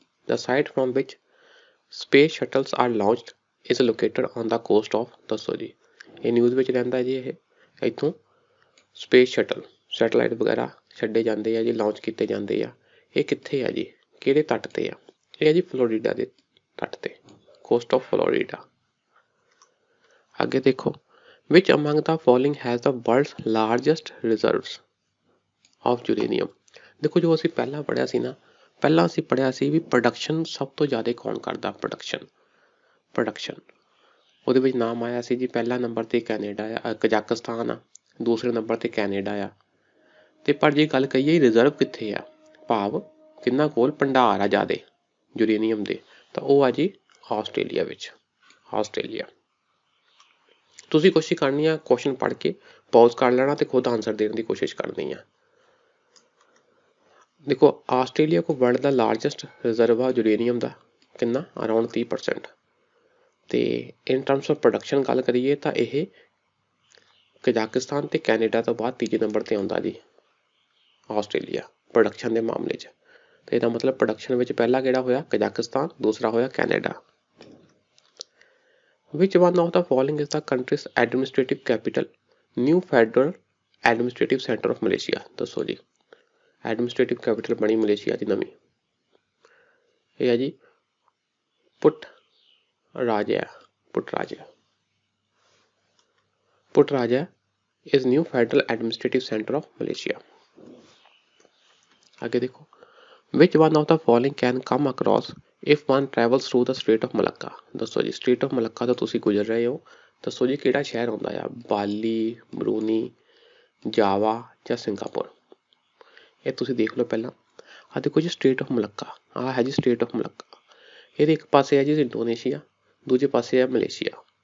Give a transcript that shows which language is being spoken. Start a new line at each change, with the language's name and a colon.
English: The site from which space shuttles are launched is located on the coast of,
Punjabi: ਦੱਸੋ ਜੀ। ਇਹ news ਵਿੱਚ ਰਹਿੰਦਾ ਜੀ। ਇਹ ਇੱਥੋਂ ਸਪੇਸ ਸ਼ਟਲ ਸੈਟਲਾਈਟ ਵਗੈਰਾ ਛੱਡੇ ਜਾਂਦੇ ਆ ਜੀ, ਲਾਂਚ ਕੀਤੇ ਜਾਂਦੇ ਆ। ਇਹ ਕਿੱਥੇ ਆ ਜੀ? ਕਿਹੜੇ ਤੱਟ ਤੇ ਆ? ਇਹ ਆ ਜੀ ਫਲੋਰੀਡਾ ਦੇ ਤੱਟ ਤੇ, ਕੋਸਟ ਆਫ ਫਲੋਰੀਡਾ। ਅੱਗੇ ਦੇਖੋ,
English: which among the following has the world's largest reserves of uranium?
Punjabi: ਦੇਖੋ ਜੋ ਅਸੀਂ ਪਹਿਲਾਂ ਪੜ੍ਹਿਆ ਸੀ ਨਾ, ਪਹਿਲਾਂ ਅਸੀਂ ਪੜ੍ਹਿਆ ਸੀ ਵੀ ਪ੍ਰੋਡਕਸ਼ਨ ਸਭ ਤੋਂ ਜ਼ਿਆਦਾ ਕੌਣ ਕਰਦਾ? ਪ੍ਰੋਡਕਸ਼ਨ ਉਹਦੇ ਵਿੱਚ ਨਾਮ ਆਇਆ ਸੀ ਜੀ। ਪਹਿਲਾ ਨੰਬਰ ਤੇ ਕੈਨੇਡਾ ਆ, ਕਜ਼ਾਕਿਸਤਾਨ ਆ, ਦੂਸਰੇ ਨੰਬਰ ਤੇ ਕੈਨੇਡਾ ਆ। ਤੇ ਪਰ ਜੇ ਗੱਲ ਕਹੀਏ ਰਿਜ਼ਰਵ ਕਿੱਥੇ ਆ, ਭਾਵ ਕਿੰਨਾ ਕੋਲ ਭੰਡਾਰ ਆ ਜ਼ਿਆਦਾ ਯੂਰੇਨੀਅਮ ਦੇ, ਤਾਂ ਉਹ ਆ ਜੀ ਆਸਟ੍ਰੇਲੀਆ ਵਿੱਚ। ਆਸਟ੍ਰੇਲੀਆ। ਤੁਸੀਂ ਕੋਸ਼ਿਸ਼ ਕਰਨੀ ਆ ਕੁਐਸਚਨ ਪੜ੍ਹ ਕੇ ਪੌਜ਼ ਕਰ ਲੈਣਾ ਤੇ ਖੁਦ ਆਨਸਰ ਦੇਣ ਦੀ ਕੋਸ਼ਿਸ਼ ਕਰਨੀ ਆ। ਦੇਖੋ ਆਸਟ੍ਰੇਲੀਆ ਕੋ ਵਰਲਡ ਦਾ ਲਾਰਜੈਸਟ ਰਿਜ਼ਰਵ ਆ ਯੂਰੇਨੀਅਮ ਦਾ, ਕਿੰਨਾ? ਅਰਾਊਂਡ 30%। ਤੇ ਇਨ ਟਰਮਸ ਆਫ ਪ੍ਰੋਡਕਸ਼ਨ ਗੱਲ ਕਰੀਏ ਤਾਂ ਇਹ ਕਜ਼ਾਕਿਸਤਾਨ ਤੇ ਕੈਨੇਡਾ ਤੋਂ ਬਾਅਦ ਤੀਜੇ ਨੰਬਰ ਤੇ ਆਉਂਦਾ ਜੀ ਆਸਟ੍ਰੇਲੀਆ ਪ੍ਰੋਡਕਸ਼ਨ ਦੇ ਮਾਮਲੇ 'ਚ। ਤੇ ਇਹਦਾ ਮਤਲਬ ਪ੍ਰੋਡਕਸ਼ਨ ਵਿੱਚ ਪਹਿਲਾ ਕਿਹੜਾ ਹੋਇਆ? ਕਜ਼ਾਕਿਸਤਾਨ, ਦੂਸਰਾ ਹੋਇਆ Canada.
English: Which one of the following is the country's administrative capital? New Federal Administrative Center of Malaysia,
Punjabi: ਦੱਸੋ ਜੀ। ਐਡਮਿਨਿਸਟ੍ਰੇਟਿਵ ਕੈਪੀਟਲ ਬਣੀ ਮਲੇਸ਼ੀਆ ਦੀ ਨਵੀਂ। ਇਹ ਹੈ ਜੀ ਪੁੱਟ ਰਾਜਾ।
English: Putrajaya is new federal administrative center of Malaysia.
Hindi: आगे देखो,
English: which one of the following can come across if one travels through the Strait of Malacca?
Punjabi: ਦੱਸੋ ਜੀ Strait of Malacca ਤੋਂ ਤੁਸੀਂ ਗੁਜ਼ਰ ਰਹੇ ਹੋ, ਦੱਸੋ ਜੀ ਕਿਹੜਾ ਸ਼ਹਿਰ ਆਉਂਦਾ ਆ? ਬਾਲੀ, ਬਰੂਨੀ, ਜਾਵਾ ਜਾਂ ਸਿੰਗਾਪੁਰ? ਇਹ ਤੁਸੀਂ ਦੇਖ ਲਓ ਪਹਿਲਾਂ। ਆਹ ਦੇਖੋ ਜੀ ਸਟੇਟ ਆਫ ਮਲੱਕਾ, ਆਹ ਹੈ ਜੀ ਸਟੇਟ ਆਫ ਮਲੱਕਾ। ਇਹਦੇ ਇੱਕ ਪਾਸੇ ਹੈ ਜੀ ਇੰਡੋਨੇਸ਼ੀਆ, ਦੂਜੇ ਪਾਸੇ ਹੈ ਮਲੇਸ਼ੀਆ।